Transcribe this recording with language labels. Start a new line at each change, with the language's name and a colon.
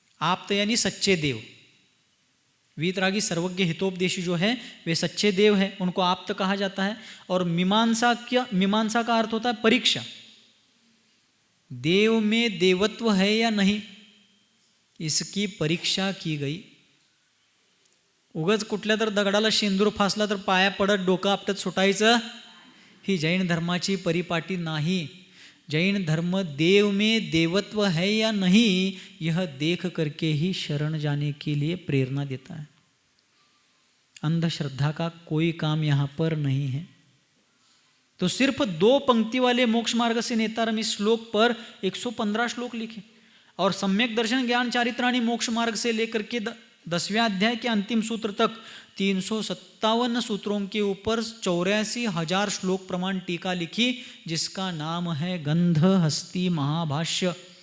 Hindi: आप्त यानी सच्चे देव। वीतरागी सर्वज्ञ हितोपदेशी जो है वे सच्चे देव हैं, उनको आप्त कहा जाता है। और मीमांसा का अर्थ होता है परीक्षा। देव में देवत्व है या नहीं, इसकी परीक्षा की गई.
Marathi: उगाच कुठल्या तर दगडाला शेंदूर फासला तर पाया पडत डोकं आपटत सुटायचं, ही जैन धर्माची परिपाटी नाही.
Hindi: जैन धर्म देव में देवत्व है या नहीं, यह देख करके ही शरण जाने के लिए प्रेरणा देता है. अंधश्रद्धा का कोई काम यहाँ पर नहीं है. तो सिर्फ 2 पंक्ति वाले मोक्ष मार्ग से नेतारम इस श्लोक पर 115 श्लोक लिखे, और सम्यक दर्शन ज्ञान चारित्राणी मोक्ष मार्ग से लेकर के 10वें अध्याय के अंतिम सूत्र तक 357 सूत्रों के ऊपर 84,000 श्लोक प्रमाण टीका लिखी, जिसका नाम है गंध हस्ती महाभाष्य.